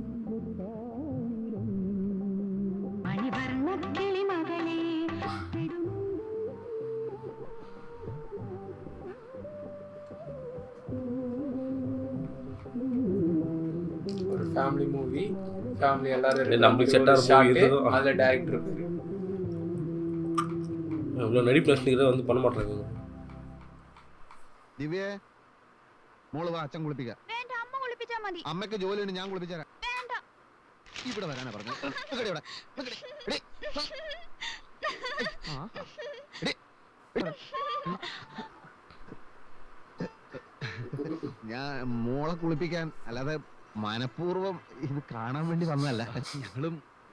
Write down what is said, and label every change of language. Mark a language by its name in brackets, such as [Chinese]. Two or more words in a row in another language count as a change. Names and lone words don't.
[Tamil] ஒரு [English] family movie, [Tamil] ஃபேமிலி எல்லாரும் நம்மளுக்கு செட் ஆகிற மூவி இதுதான். அதுல டைரக்டர் இருக்காரு. இவ்வளோ நடி பிரச்சனைகளை வந்து பண்ண மாட்டாங்க. [Malayalam] ദിവ്യേ മോള് വാ, അച്ഛൻ കുളിപ്പിക്കാം. അമ്മയ്ക്ക് ജോലിയുണ്ട്, ഞാൻ കുളിപ്പിച്ചേരാം. ഇവിടെ വരാനാ പറഞ്ഞു. ഞാൻ മോളെ കുളിപ്പിക്കാൻ, അല്ലാതെ മനഃപൂർവ്വം ഇത് കാണാൻ വേണ്ടി വന്നതല്ല.